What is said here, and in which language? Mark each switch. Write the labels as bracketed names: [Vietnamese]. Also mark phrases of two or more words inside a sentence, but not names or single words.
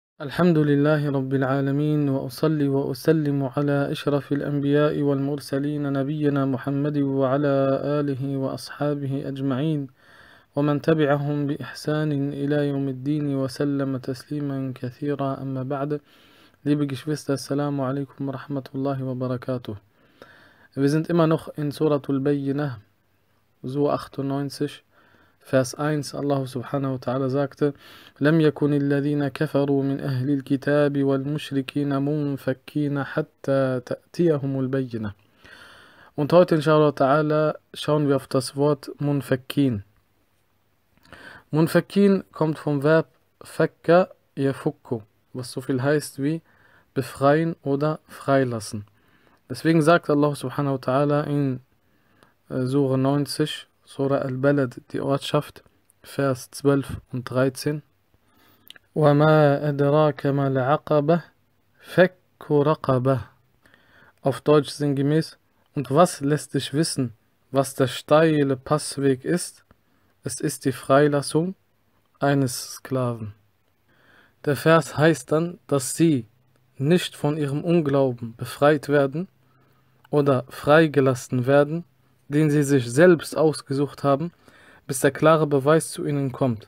[Arabic] الحمد لله رب العالمين وأصلي وأسلم على أشرف الأنبياء والمرسلين نبينا محمد وعلى آله وأصحابه أجمعين ومن تبعهم بإحسان إلى يوم الدين وسلم تسليما كثيرا أما بعد. [German] Liebe Geschwister, [Arabic] السلام عليكم ورحمة الله وبركاته. [German] Wir sind immer noch in Suratul Bayyinah, Surah 98, Vers 1. Allah [Arabic] سبحانه وتعالى [German] sagte: [Arabic] لم يكن الذين كفروا من أهل الكتاب والمشركين منفكين حتى تأتيهم البينة. [German] Und heute [Arabic] إن شاء الله تعالى [German] schauen wir auf das Wort Munfakkin. Munfakkin kommt vom Verb [Arabic] فك يفك, [German] was so viel heißt wie befreien oder freilassen. Deswegen sagt Allah [Arabic] سبحانه وتعالى [German] in Surah 90, Surah Al-Balad, die Ortschaft, Vers 12 und 13: [Arabic] وَمَا أَدْرَاكَ مَا الْعَقَبَةُ فَكُّ رَقَبَةٍ. [German] Auf Deutsch sinngemäß: Und was lässt dich wissen, was der steile Passweg ist? Es ist die Freilassung eines Sklaven. Der Vers heißt dann, dass sie nicht von ihrem Unglauben befreit werden oder freigelassen werden, den sie sich selbst ausgesucht haben, bis der klare Beweis zu ihnen kommt.